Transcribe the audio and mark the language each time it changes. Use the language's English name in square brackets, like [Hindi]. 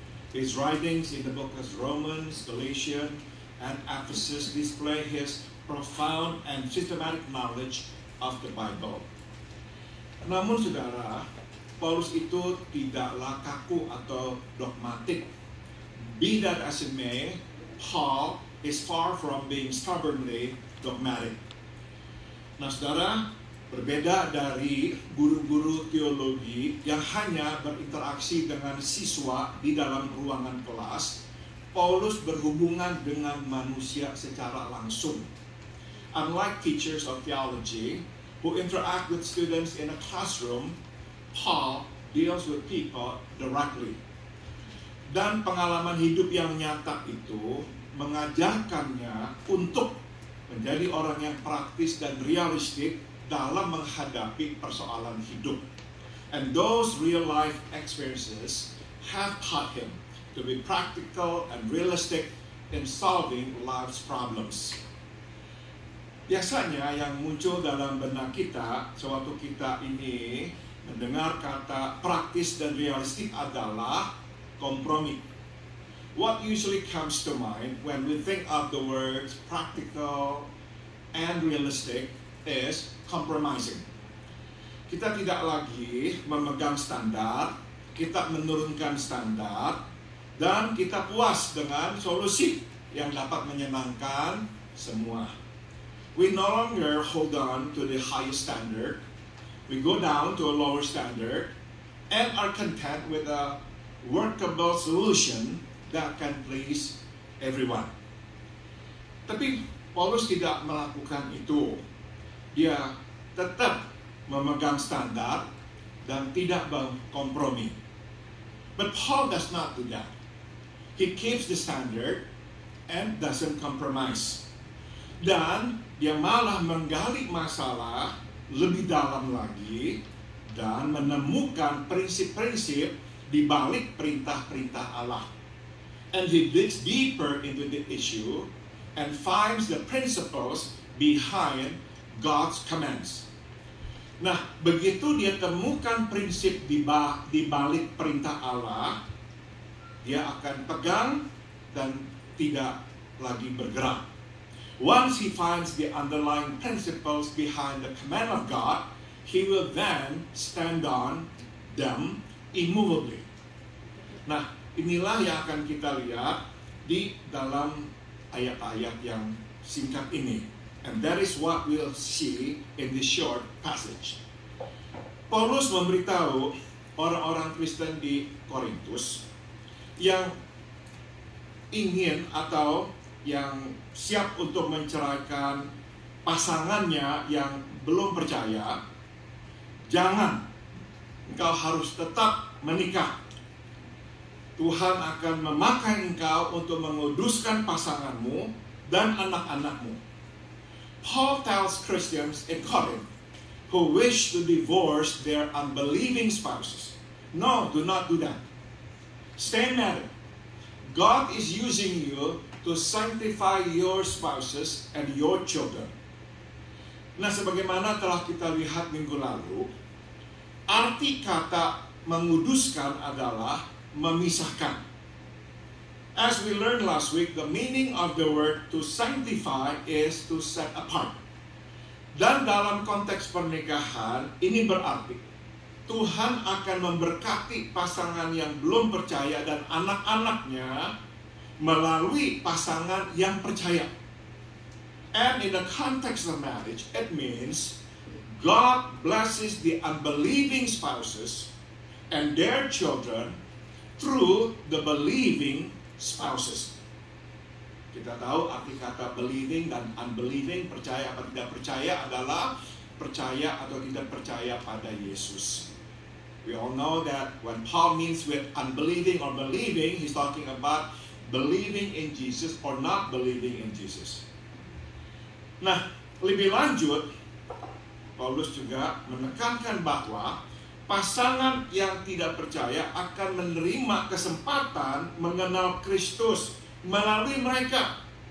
[English] His writings in the book of Romans, Galatians, and Ephesus display his profound and systematic knowledge of the Bible. [Indonesian] Namun saudara, Paulus itu tidaklah kaku atau dogmatik. [English] Be that as it may, Paul is far from being stubbornly dogmatic. [Indonesian] Nah saudara, berbeda dari guru-guru teologi yang hanya berinteraksi dengan siswa di dalam ruangan kelas, Paulus berhubungan dengan manusia secara langsung. [English] Unlike teachers of theology who interact with students in a classroom, Paul deals with people directly. [Indonesian] Dan pengalaman hidup yang nyata itu mengajarkannya untuk menjadi orang yang praktis dan realistik dalam menghadapi persoalan hidup. [English] And those real life experiences have taught him to be practical and realistic in solving life's problems. [Indonesian] Biasanya yang muncul dalam benak kita sewaktu kita ini mendengar kata praktis dan realistik adalah kompromi. [English] What usually comes to mind when we think of the words practical and realistic is compromising. [Indonesian] Kita tidak lagi memegang standar, kita menurunkan standar, dan kita puas dengan solusi yang dapat menyenangkan semua. [English] We no longer hold on to the highest standard. We go down to a lower standard and are content with a workable solution that can please everyone. [Indonesian] Tapi Paulus tidak melakukan itu. Dia tetap memegang standar dan tidak berkompromi. [English] But Paul does not do that. He keeps the standard and doesn't compromise. [Indonesian] Dan dia malah menggali masalah lebih dalam lagi dan menemukan prinsip-prinsip di balik perintah-perintah Allah. [English] And he digs deeper into the issue and finds the principles behind God's commands. [Indonesian] Nah, begitu dia temukan prinsip di balik perintah Allah, dia akan pegang dan tidak lagi bergerak. [English] Once he finds the underlying principles behind the command of God, he will then stand on them immovably. [Indonesian] Nah, inilah yang akan kita lihat di dalam ayat-ayat yang singkat ini. [English] And that is what we'll see in this short passage. [Indonesian] Paulus memberitahu orang-orang Kristen di Korintus yang ingin atau yang siap untuk menceraikan pasangannya yang belum percaya, jangan, engkau harus tetap menikah. Tuhan akan memakai engkau untuk menguduskan pasanganmu dan anak-anakmu. [English] Paul tells Christians in Corinth who wish to divorce their unbelieving spouses, no, do not do that. Stay married. God is using you to sanctify your spouses and your children. [Indonesian] Nah, sebagaimana telah kita lihat minggu lalu, arti kata menguduskan adalah memisahkan. [English] As we learned last week, the meaning of the word to sanctify is to set apart. [Indonesian] Dan dalam konteks pernikahan, ini berarti Tuhan akan memberkati pasangan yang belum percaya dan anak-anaknya melalui pasangan yang percaya. [English] And in the context of marriage, it means God blesses the unbelieving spouses and their children through the believing spouses. [Indonesian] Kita tahu arti kata believing dan unbelieving, percaya atau tidak percaya, adalah percaya atau tidak percaya pada Yesus. [English] We all know that when Paul means with unbelieving or believing, he's talking about believing in Jesus or not believing in Jesus. [Indonesian] Nah, lebih lanjut, Paulus juga menekankan bahwa pasangan yang tidak percaya akan menerima kesempatan mengenal Kristus melalui mereka.